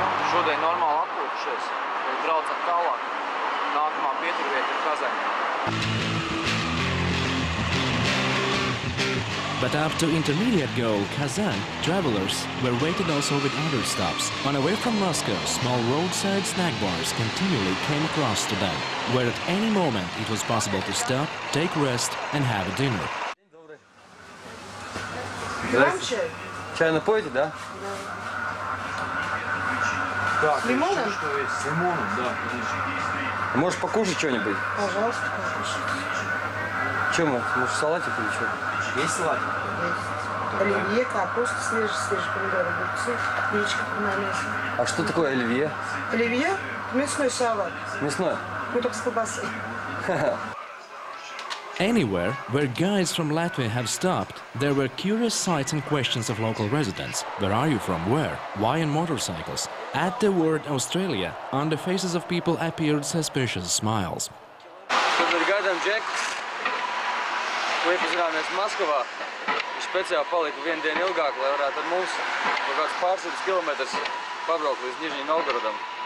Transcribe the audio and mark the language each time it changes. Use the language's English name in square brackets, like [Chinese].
[Latvian] Šodien normāli atpūtušies, braucam tālāk. Nākamā pieturvieta ir Kazaņa. [English] But up to intermediate goal, Kazan, travelers were waited also with other stops. On the way from Moscow, small roadside snack bars continually came across to them, where at any moment it was possible to stop, take rest and have a dinner. [Russian] Чай напоите, да? С лимоном? С лимоном, да, конечно. Можешь покушать что-нибудь? Пожалуйста, покушать. Чем? Может, салатик или что? Есть салатик? Есть. Оливье, капуста, свежие помидоры, огурцы, яичко на мясо. А что такое оливье? Оливье – мясной салат. Мясное? Ну, только с колбасой. [English] Anywhere where guides from Latvia have stopped, there were curious sights and questions of local residents. Where are you from? Where? Why on motorcycles? At the word Australia, on the faces of people appeared suspicious smiles. [Latvian] Tad ir gaidām džekus, ko iepazināmies Maskavā. Viņš speciāli palika vienu dienu ilgāk, lai varētu ar mums kaut kāds pārsimtus kilometrus pabraukt līdz Nižņij Novgorodam.